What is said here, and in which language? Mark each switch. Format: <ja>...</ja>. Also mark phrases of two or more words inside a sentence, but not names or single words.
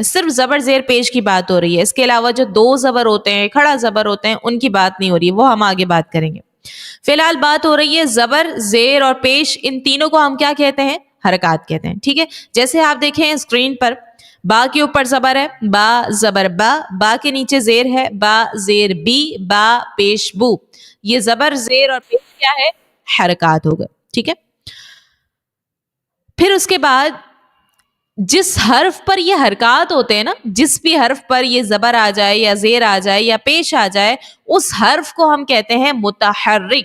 <ur>صرف زبر، زیر، پیش کی بات ہو رہی ہے، اس کے علاوہ جو دو زبر ہوتے ہیں، کھڑا زبر ہوتے ہیں، ان کی بات نہیں ہو رہی ہے، وہ ہم آگے بات کریں گے۔ فی الحال بات ہو رہی ہے زبر، زیر اور پیش، ان تینوں کو ہم کیا کہتے ہیں؟ حرکات کہتے ہیں، ٹھیک ہے؟ جیسے آپ دیکھیں اسکرین پر، با کے اوپر زبر ہے، با زبر با، با کے نیچے زیر ہے، با زیر بی، با پیش بو۔ یہ زبر، زیر اور پیش کیا ہے؟ حرکات ہو گئے، ٹھیک ہے؟ پھر اس کے بعد جس حرف پر یہ حرکات ہوتے ہیں نا، جس بھی حرف پر یہ زبر آ جائے یا زیر آ جائے یا پیش آ جائے، اس حرف کو ہم کہتے ہیں متحرک۔</ur>